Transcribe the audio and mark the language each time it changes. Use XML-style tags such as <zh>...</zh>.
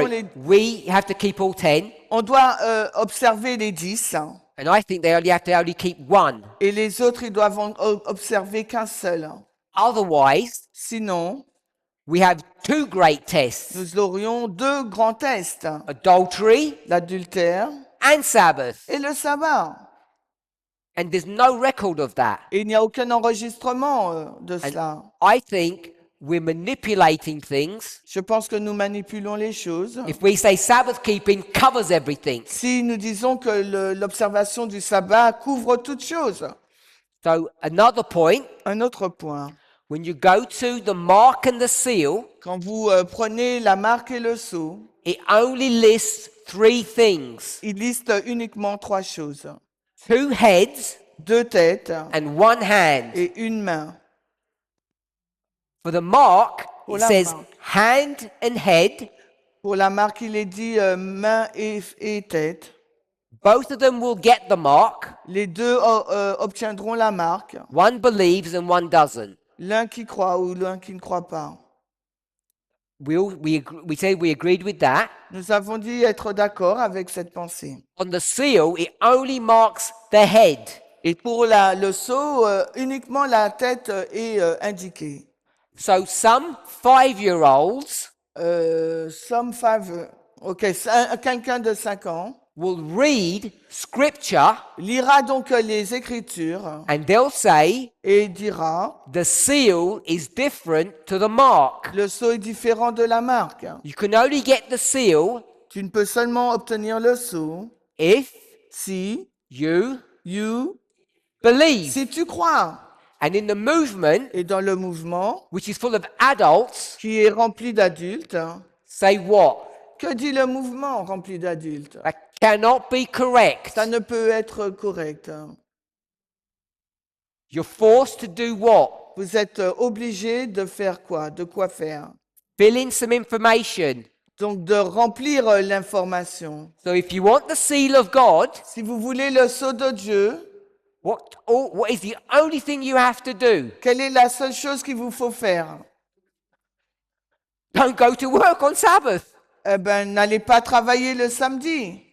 <en>Sorry, we have to keep all 10.</en> <fr>on doit observer les 10</fr> <en>And I think they have to only keep one.</en> <fr>et les autres, ils doivent en observer qu'un seul.</fr> <en>Otherwise,</en> <fr>Sinon,</fr> <en>we have two great tests,</en> <fr>nous aurions deux grands tests,</fr> <en>adultery</en> <fr>l'adultère</fr> <en>and Sabbath.</en> <fr>et le sabbat.</fr> <en>And there's no record of that.</en> <fr>Et il n'y a aucun enregistrement de cela.</fr> <en>I think we're manipulating things.</en> <fr>Je pense que nous manipulons les choses.</fr> <en>If we say Sabbath keeping covers everything.</en> <fr>Si nous disons que l'observation du sabbat couvre toute chose.</fr> <en>So another point,</en> <fr>Un autre point,</fr> <en>when you go to the mark and the seal,</en> <fr>quand vous prenez la marque et le sceau,</fr> <en>it only lists three things.</en> <fr>il liste uniquement trois choses.</fr> <en>2 heads</en> <fr>Deux têtes</fr> <en>and 1 hand.</en> <fr>et une main.</fr> <en>For the mark,</en> <fr>Pour</fr> <en>it</en> <fr>la</fr> <en>says</en> <fr>marque.</fr> <en>hand and head.</en> <fr>Pour la marque, il est dit main et tête.</fr> <en>Both of them will get the mark.</en> <fr>Les deux obtiendront la marque.</fr> <en>One believes and one doesn't.</en> <fr>L'un qui croit ou l'un qui ne croit pas.</fr> <en>We say we agreed with that.</en> <fr>Nous avons dit être d'accord avec cette pensée.</fr> <en>On the seal, it only marks the head.</en> <fr>Et pour le sceau, uniquement la tête est indiquée.</fr> <en>So some 5-year-olds Some five,</en> <fr>quelqu'un de 5 ans</fr> <en>will read scripture</en> <fr>lira donc les Écritures</fr> <en>and they'll say</en> <fr>et dira</fr> <en>the seal is different to the mark.</en> <fr>le sceau est différent de la marque.</fr> <en>You can only get the seal</en> <fr>Tu ne peux seulement obtenir le sceau</fr> <en>if</en> <fr>si</fr> <en>you believe. believe.</en> <fr>Si tu crois.</fr> <en>And in the movement,</en> <fr>Et dans le mouvement</fr> <en>which is full of adults,</en> <fr>qui est rempli d'adultes,</fr> <en>say what?</en> <fr>que dit le mouvement rempli d'adultes?</fr> <en>That cannot be correct.</en> <fr>Ça ne peut être correct.</fr> <en>You're forced to do what?</en> <fr>Vous êtes obligé de faire quoi? De quoi faire?</fr> <en>Fill in some information.</en> <fr>Donc de remplir l'information.</fr> <en>So if you want the seal of God,</en> <fr>Si vous voulez le sceau de Dieu,</fr> <en>what is the only thing you have to do?</en> <fr>quelle est la seule chose qu'il vous faut faire?</fr> <en>Don't go to work on Sabbath.</en> <fr>Eh ben, n'allez pas travailler le samedi.</fr>